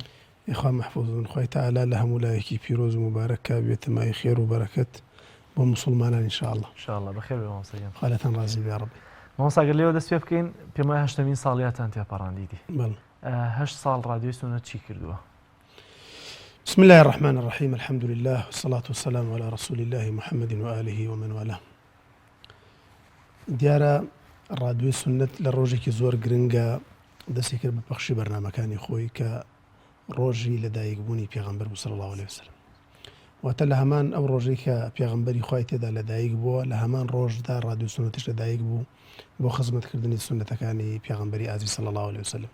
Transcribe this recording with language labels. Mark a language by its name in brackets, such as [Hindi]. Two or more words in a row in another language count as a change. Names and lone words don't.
[Central Kurdish] ئێخوا مەحفوظن، خۆی تەعالا لە هەموو لایەکی پیرۆز و مبارەکە بێتە مای خێر و بەرەکەت بۆ موسڵمانان ئینشاءالله. ئینشاءالله بەخێر بێ مامۆستاگیان. خالەتان ڕازی بێ ڕەبی. مامۆستاگەر لێوە دەست پێ بکەین، پێم وایە 8مین ساڵیاتان تێپەڕاندیدی. بەڵێ. 8 ساڵ ڕادیۆی سونەت چی کردووە؟ [Arabic] بسم الله الرحمن الرحيم، الحمد لله والصلاة والسلام على رسول الله محمد وآله ومن والاه. [Central Kurdish] دیارە ڕادیۆی سونەت لە ڕۆژێکی زۆر گرنگە دەستی کرد بە پەخشی بەرنامەکانی خۆی کە ڕۆژی لەدایکبوونی پێغەمبەر بوو [Arabic] صلی الله عليه وسلم. [Central Kurdish] واتە لە هەمان ئەو ڕۆژەی کە پێغەمبەری خوای تێدا لەدایک بووە، لە هەمان ڕۆژدا ڕادیۆی سونەتیش لەدایک بوو بۆ خزمەتکردنی سونەتەکانی پێغەمبەری ئازیز [Arabic] صلی الله عليه وسلم.